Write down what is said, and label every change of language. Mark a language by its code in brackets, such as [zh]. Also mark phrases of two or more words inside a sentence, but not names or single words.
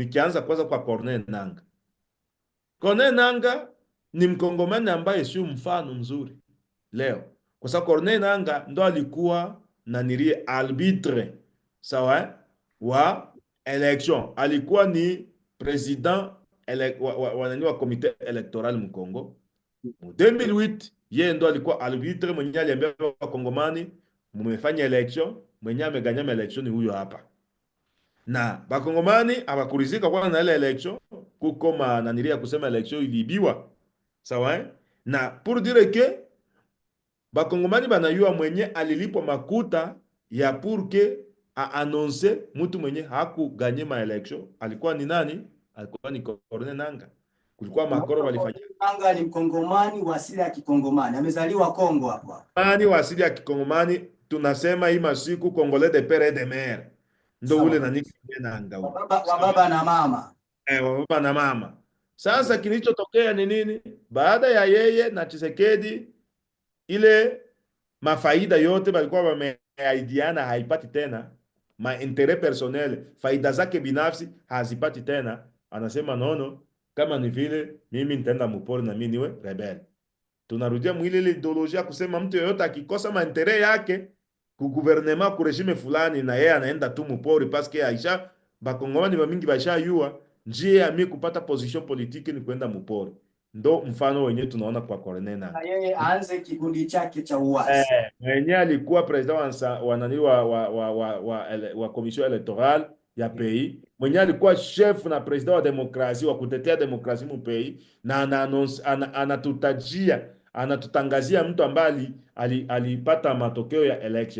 [sw] Nikianza kwanza kwa Corneille Nangaa. Corneille Nangaa ni mkongomani ambaye sio mfano mzuri leo, kwa sababu Corneille Nangaa ndo alikuwa arbitre sawa wa election, alikuwa ni president wa komite electoral Mkongo mu 2008. Yeye ndo alikuwa arbitre mwenye aliambia wakongomani mumefanya election, mwenye ameganya election ni huyo hapa. Na bakongomani abakurizika kwa na ile election, kuko kusema election ilibiwa sawa na [fr] pour dire que [sw] bakongomani banayua mwenye alilipwa makuta ya [fr] pour que a annoncer [sw] mtu mwenye hakuganye ma election alikuwa ni nani? Alikuwa ni Corneille Nangaa. Kulikuwa makoro walifanya. Nangaa ni mkongomani wa asili ya Kikongomani, amezaliwa Kongo hapa. Mani wa asili ya Kikongomani, tunasema hii masiku [fr] Congolais de père et de mère. [sw] Ndo ule nani Nangaa. Wa baba na mama. Wa baba na mama. Sasa kilichotokea ni nini? Baada ya yeye na Tshisekedi, ile mafaida yote balikuwa wameaidiana haipati tena, [fr] intérêt personnel, [sw] faida zake binafsi hazipati tena. Anasema nono, kama ni vile mimi nitaenda mupori na mimi niwe rebel. Tunarudia mwile ideolojia kusema mtu yoyote akikosa intérêt yake ku gouvernement ku regime fulani, na yeye anaenda tu mupori paske aisha bakongomani ba mingi baisha yua njia ya mimi kupata [fr] position politique [sw] ni kwenda mupori. ndo mfano wenye tunaona kwa Corneille Na Nangaa. yeye aanze kikundi chake cha uasi. Mwenye alikuwa president wa nani wa [fr] commission electorale [sw] ya pays, mwenye alikuwa chef na president wa demokrasi wa kutetea demokrasi mu pays, na anatutangazia mtu ambaye alipata matokeo ya election.